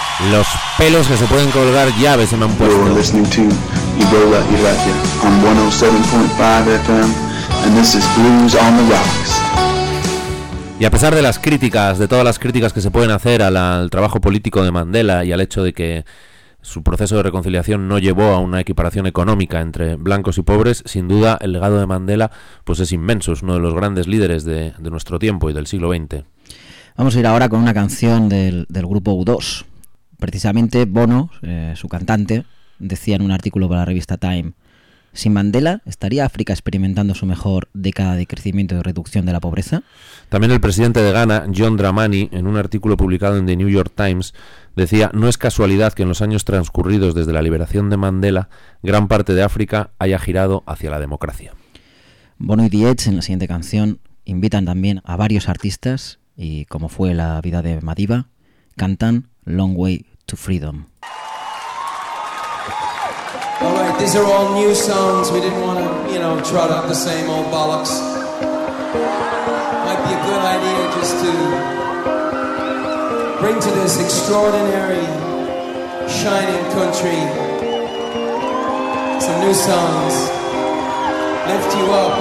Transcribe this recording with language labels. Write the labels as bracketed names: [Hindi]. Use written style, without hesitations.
[Spanish] los pelos que se pueden colgar ya a veces me han puesto. [English] You're listening to Ebola Iraqia on 107.5 FM, and this is Blues on the Rocks. [Spanish] Y a pesar de las críticas, de todas las críticas que se pueden hacer al trabajo político de Mandela y al hecho de que su proceso de reconciliación no llevó a una equiparación económica entre blancos y pobres, sin duda el legado de Mandela pues es inmenso, es uno de los grandes líderes de nuestro tiempo y del siglo XX. Vamos a ir ahora con una canción del grupo U2. Precisamente Bono, su cantante, decía en un artículo para la revista Time: sin Mandela, ¿estaría África experimentando su mejor década de crecimiento y reducción de la pobreza? También el presidente de Ghana, John Dramani, en un artículo publicado en The New York Times, decía: no es casualidad que en los años transcurridos desde la liberación de Mandela, gran parte de África haya girado hacia la democracia. Bono y The Edge, en la siguiente canción, invitan también a varios artistas y, como fue la vida de Madiba, cantan Long Way to Freedom. [English] All right, these are all new songs. We didn't want to, you know, trot out the same old bollocks. Might be a good idea just to bring to this extraordinary, shining country some new songs. Lift you up.